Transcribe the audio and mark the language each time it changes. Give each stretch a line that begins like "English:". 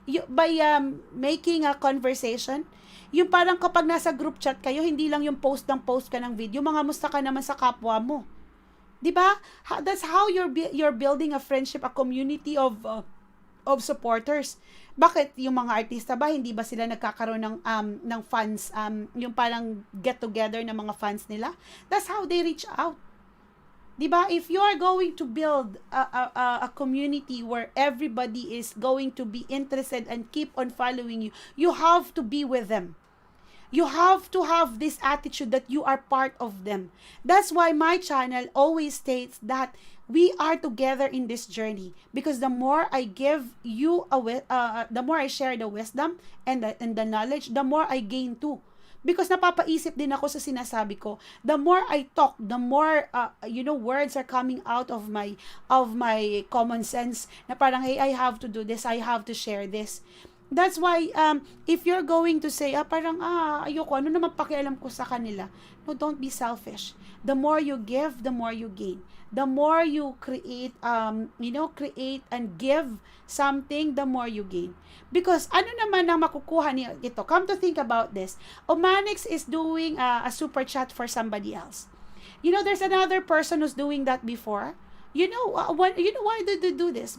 English: By making a conversation.
Filipino: Yung parang kapag nasa group chat kayo, hindi lang yung post ka ng video, mangamusta ka naman sa kapwa mo. Diba?
English: That's how you're building a friendship, a community of supporters.
Filipino: Bakit yung mga artista ba hindi ba sila nagkakaroon ng fans, yung parang get together ng mga fans nila?
English: That's how they reach out.
Filipino: 'Di ba?
English: If you are going to build a community where everybody is going to be interested and keep on following you, you have to be with them. You have to have this attitude that you are part of them. That's why my channel always states that we are together in this journey, because the more I give you the more I share the wisdom and the knowledge, the more I gain too. Because
Filipino: napapaisip din ako sa sinasabi ko.
English: The more I talk, the more words are coming out of my common sense
Filipino: na parang,
English: hey, I have to do this, I have to share this. That's why if you're going to say
Filipino: parang ayoko, ano naman pakialam ko sa kanila.
English: No, don't be selfish. The more you give, the more you gain. The more you create create and give something, the more you gain.
Filipino: Because ano naman ang makukuha niyo ito?
English: Come to think about this. Omanix is doing a super chat for somebody else. There's another person who's doing that before. Why did they do this?